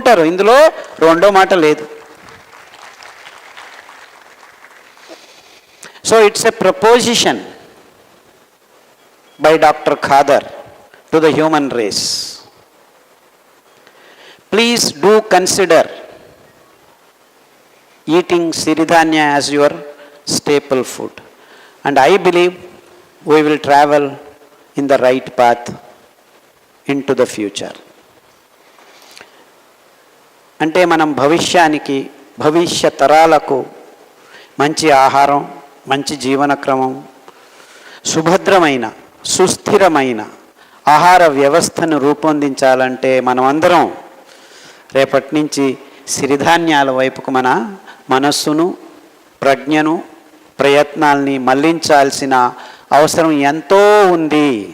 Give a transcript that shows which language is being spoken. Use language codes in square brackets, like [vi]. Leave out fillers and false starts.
[te] ఇందులో రెండో మాట లేదు. [en] So it's a proposition by doctor Khadar to the human race. Please do consider eating siridhanya as your staple food, and I believe we will travel in the right path into the future. [te] అంటే మనం భవిష్య తరాలకు మంచి ఆహారం, మంచి జీవన క్రమం, సుభద్రమైన సుస్థిరమైన ఆహార వ్యవస్థను రూపొందించాలంటే మనమందరం రేపటి నుంచి సిరిధాన్యాల వైపుకు మన మనస్సును, ప్రజ్ఞను, ప్రయత్నాల్ని మళ్లించాల్సిన అవసరం ఎంతో ఉంది.